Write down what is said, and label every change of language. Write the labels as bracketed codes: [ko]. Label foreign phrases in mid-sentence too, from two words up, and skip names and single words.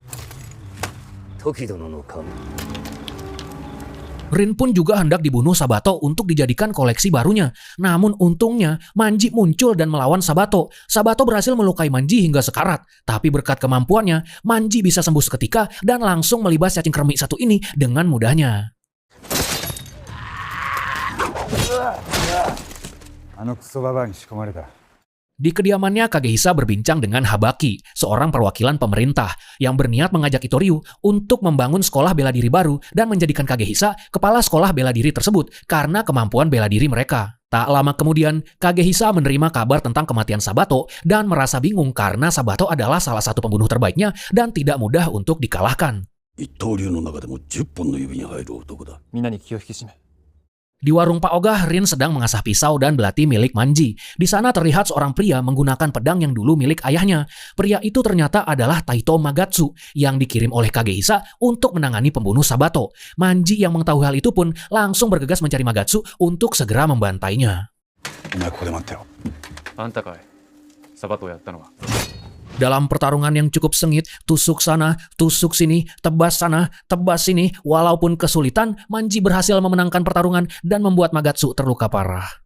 [id] Rin pun juga hendak dibunuh Sabato untuk dijadikan koleksi barunya. Namun untungnya Manji muncul dan melawan Sabato. Sabato berhasil melukai Manji hingga sekarat. Tapi berkat kemampuannya, Manji bisa sembuh seketika dan langsung melibas cacing kremi satu ini dengan mudahnya. [ja] あのクソババアに仕込まれた。 [id] Di kediamannya, Kagehisa berbincang dengan Habaki, seorang perwakilan pemerintah yang berniat mengajak Itoryu untuk membangun sekolah bela diri baru dan menjadikan Kagehisa kepala sekolah bela diri tersebut karena kemampuan bela diri mereka. Tak lama kemudian, Kagehisa menerima kabar tentang kematian Sabato dan merasa bingung karena Sabato adalah salah satu pembunuh terbaiknya dan tidak mudah untuk dikalahkan. [ja] 一刀流の中でも10本の指に入る男だ。みんなに気を引き締め。 [id] Di warung Pak Ogah, Rin sedang mengasah pisau dan belati milik Manji. Di sana terlihat seorang pria menggunakan pedang yang dulu milik ayahnya. Pria itu ternyata adalah Taito Magatsu yang dikirim oleh Kagehisa untuk menangani pembunuh Sabato. Manji yang mengetahui hal itu pun langsung bergegas mencari Magatsu untuk segera membantainya. [ja] お前ここで待ってろ。あんたかい。サバトをやったのは。 [id] Dalam pertarungan yang cukup sengit, tusuk sana, tusuk sini, tebas sana, tebas sini, walaupun kesulitan, Manji berhasil memenangkan pertarungan dan membuat Magatsu terluka parah.